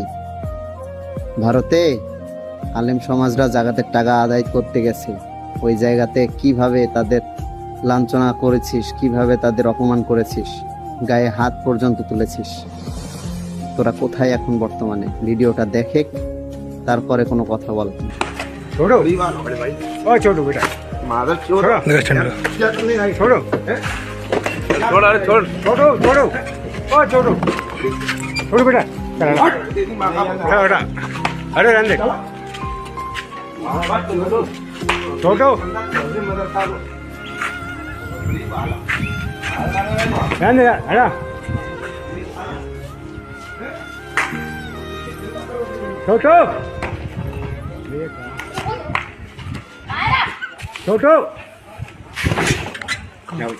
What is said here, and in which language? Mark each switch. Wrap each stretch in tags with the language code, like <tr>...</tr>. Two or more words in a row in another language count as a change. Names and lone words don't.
<bn>ভারতে আলেম সমাজরা জাগাতের টাকা আদায় করতে গেছে, ওই জায়গাতে কিভাবে তাদের লাঞ্ছনা করেছিস, কিভাবে তাদের অপমান করেছিস, গায়ে হাত পর্যন্ত তুলেছিস। তোরা কোথায় এখন বর্তমানে? ভিডিওটা দেখে তারপরে কোনো কথা বল।</bn> <hi>छोड़ो ओ छोड़ो बेटा माधर चोर छोड़ो छोड़ अरे छोड़ छोड़ो छोड़ो ओ छोड़ो छोड़ो बेटा चला बेटा अरे रहने दे छोड़ो रहने दे हटा छोटो छोटो</hi>